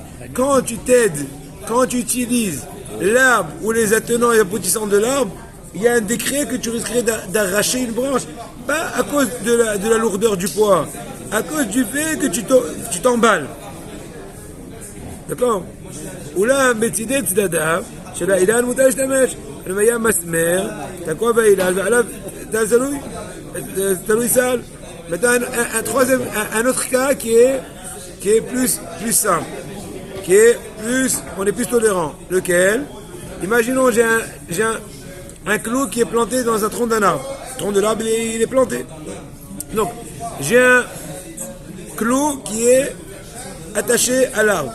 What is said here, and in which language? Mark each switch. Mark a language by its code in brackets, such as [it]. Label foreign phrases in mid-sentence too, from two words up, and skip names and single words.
[fr] Quand tu utilises l'arbre ou les attenants et aboutissants de l'arbre, il y a un décret que tu risquerais d'arracher une branche. Pas à cause de la lourdeur du poids, à cause du fait que tu t'emballes. d'accord? [he] אולם בצידי צדדיו של האילן מותר להשתמש. אם היה מסמר, תקוע באילן ועליו תלוי סל. [fr] Maintenant, un autre cas qui est plus simple, on est plus tolérant. Lequel? Imaginons j'ai un clou qui est planté dans un tronc d'un arbre. Le tronc de l'arbre il est planté. Donc j'ai un clou qui est attaché à l'arbre.